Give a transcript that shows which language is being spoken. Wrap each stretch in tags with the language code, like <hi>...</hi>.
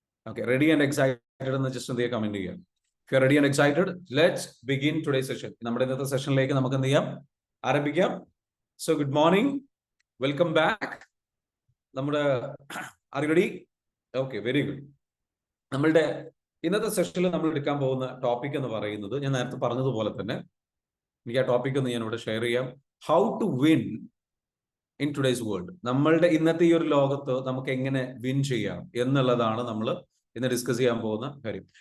<en>Okay, ready and excited</en> <ml>എന്ന് just എന്ത് ചെയ്യാം, കമന്റ് ചെയ്യാം.</ml> <en>If you are ready and excited, let's begin today's session.</en> <ml>നമ്മുടെ ഇന്നത്തെ സെഷനിലേക്ക് നമുക്ക് എന്ത് ചെയ്യാം, ആരംഭിക്കാം.</ml> <en>So good morning, welcome back. നമ്മുടെ are you ready? Okay, very good.</en> <ml>നമ്മളുടെ ഇന്നത്തെ സെഷനിൽ നമ്മൾ എടുക്കാൻ പോകുന്ന ടോപ്പിക് എന്ന് പറയുന്നത്, ഞാൻ നേരത്തെ പറഞ്ഞതുപോലെ തന്നെ എനിക്ക് ആ ടോപ്പിക് ഒന്ന് ഞാൻ ഇവിടെ ഷെയർ ചെയ്യാം.</ml> <en>How to win in today's world.</en> <ml>നമ്മളുടെ ഇന്നത്തെ ഈ ഒരു ലോകത്ത് നമുക്ക് എങ്ങനെ വിൻ ചെയ്യാം എന്നുള്ളതാണ് നമ്മൾ ഇന്ന് ഡിസ്കസ് ചെയ്യാൻ പോകുന്ന കാര്യം.</ml>